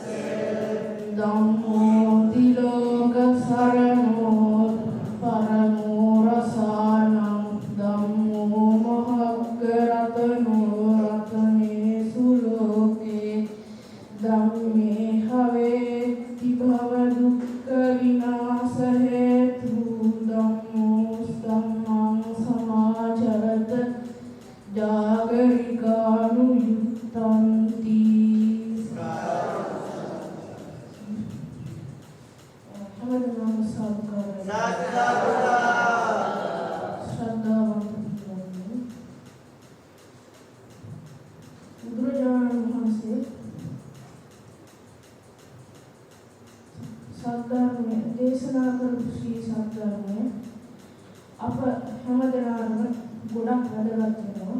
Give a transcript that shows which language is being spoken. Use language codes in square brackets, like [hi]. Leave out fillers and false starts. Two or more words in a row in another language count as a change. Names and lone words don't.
[pi] ධම්මෝ තිලෝක සරණෝ පරමෝ රසානං ධම්මෝ මහග්ග රතනෝ රතනේසු ලෝකේ ධම්මේ හවේති භව දුක්ඛ විනාශ හේතු ධම්මෝ ධම්මං සමාචරත [si] ජාගරිකානුයුක්තන්ති හැමදෙනාම සාදුකාරයි ශ්‍රද්ධාවන්ත බුදුරජාණන් වහන්සේ සද්ධර්මය දේශනා කරපු ශ්‍රී සද්ධර්මය අප හැමදෙනාටම ගොඩක් වැදගත් වෙනවා.